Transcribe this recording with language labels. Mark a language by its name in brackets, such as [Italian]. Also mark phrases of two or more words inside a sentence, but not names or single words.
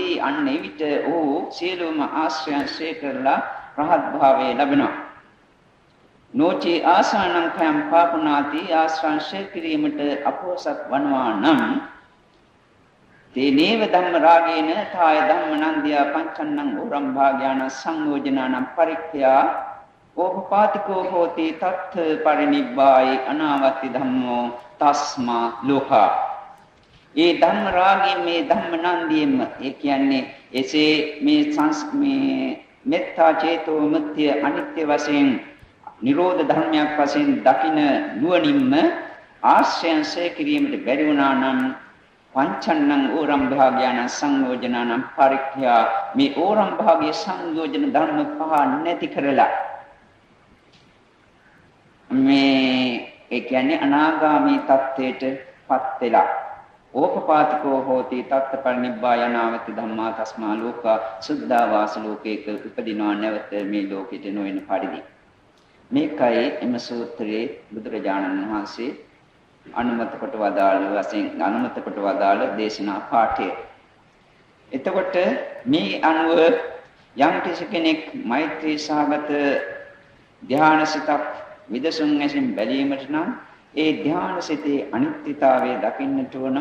[Sinhala] අන්න එවිට ඕ සියලුම ආශ්‍රයන් ශ්‍රේ කරලා රහත් භාවයේ ලැබෙනවා. [Pali] නොචි ආසවානං කයං පාපුනාති. [Sinhala] ආශ්‍රයන් ශ්‍රේ කිරීමට අපෝසත් වනවා නම් [Pali] තේනේව ධම්ම රාගේන තාය ධම්ම නන්දියා පංචන්නං උරම් භාග්‍යාන සංයෝජනානම් පරික්ඛයා ඕපපාතිකෝ හෝති තත්ථ පරිනිබ්බායි අනාවත්ති ධම්මෝ තස්මා ලෝකා. [Sinhala] ඒ ධම්ම රාගයෙන් මේ ධම්ම නන්දියෙම ඒ කියන්නේ එසේ මේ මෙත්තා චේතෝ විමුක්තිය අනිත්‍ය වශයෙන් නිරෝධ ධර්මයක් වශයෙන් දකින නුවණින්ම ආශ්‍රයන් සේ කිරීමට බැරි වුණා නම් [Pali] පංචන්නං ඕරම් භාග්‍යාන සංයෝජනානම් පරික්ඛයා [Sinhala] මේ ඕරම් භාගයේ සංයෝජන ධර්ම පහ නැති කරලා මේ ඒ කියන්නේ අනාගාමී තත්ත්වයට පත් වෙලා [Pali] ඕපපාතිකෝ හෝති තත්ත පරිනිබ්බායනාවති ධම්මා තස්මා ලෝකා [Sinhala] සුද්ධා වාස ලෝකේක උපදිනවා නැවත මේ ලෝකෙට නොවන පරිදි. මේකයි එම සූත්‍රයේ බුදුරජාණන් වහන්සේ අනුමත කොට වදාළ දේශනා පාඨය. එතකොට මේ අනුව යම් කෙනෙක් මෛත්‍රී සහගත ධ්‍යානසිතක් විදසුන් ඇසින් බැලීමට නම් ඒ ධ්‍යාන සිතේ අනිත්‍යතාවය දකින්නට ඕන.